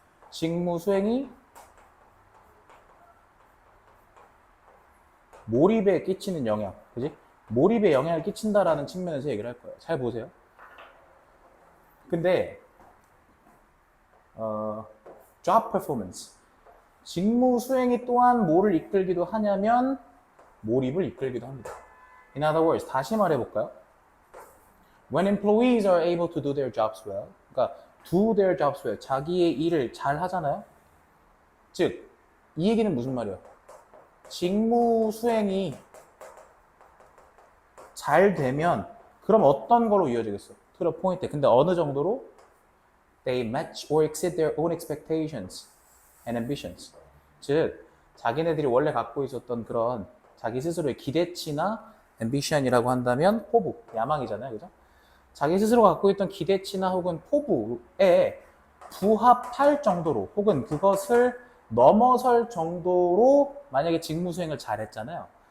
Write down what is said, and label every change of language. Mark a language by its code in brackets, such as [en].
[ko] 직무 수행이 몰입에 끼치는 영향, 그지? 몰입에 영향을 끼친다라는 측면에서 얘기를 할 거예요. 잘 보세요. 근데 job performance, 직무 수행이 또한 뭐를 이끌기도 하냐면 몰입을 이끌기도 합니다. [en] In other words, [ko] 다시 말해볼까요? [en] When employees are able to do their jobs well, 그러니까 do their jobs well, [ko] 자기의 일을 잘 하잖아요. 즉, 이 얘기는 무슨 말이에요? 직무 수행이 잘 되면 그럼 어떤 거로 이어지겠어? [en] To the point. [ko] 근데 어느 정도로? [en] They match or exceed their own expectations and ambitions. [ko] 즉, 자기네들이 원래 갖고 있었던 그런 자기 스스로의 기대치나 ambition이라고 한다면 포부, 야망이잖아요. 그죠? 자기 스스로 갖고 있던 기대치나 혹은 포부에 부합할 정도로 혹은 그것을 넘어설 정도로 만약에 직무 수행을 잘했잖아요.